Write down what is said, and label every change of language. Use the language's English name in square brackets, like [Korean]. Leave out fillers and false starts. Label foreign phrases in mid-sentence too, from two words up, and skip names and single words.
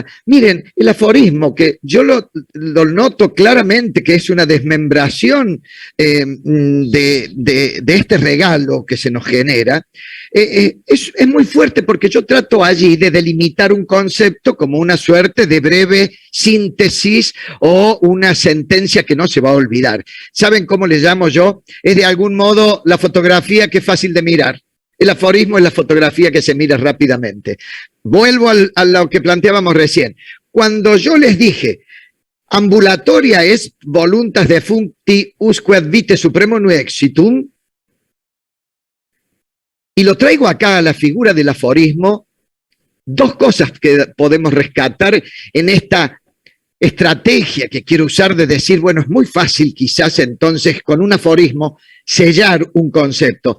[Spanish] Miren, el aforismo, que yo lo noto claramente que es una desmembración de este regalo que se nos genera, es muy fuerte porque yo trato allí de delimitar un concepto como una suerte de breve síntesis o una sentencia que no se va a olvidar. ¿Saben cómo le llamo yo? Es de algún modo la fotografía que es fácil de mirar. El aforismo es la fotografía que se mira rápidamente. Vuelvo a lo que planteábamos recién. Cuando yo les dije, [Latin] ambulatoria es voluntas defuncti usque ad vitae supremo non exitum, [Spanish] y lo traigo acá a la figura del aforismo, 2 cosas que podemos rescatar en esta estrategia que quiero usar de decir, bueno, es muy fácil quizás entonces con un aforismo sellar un concepto.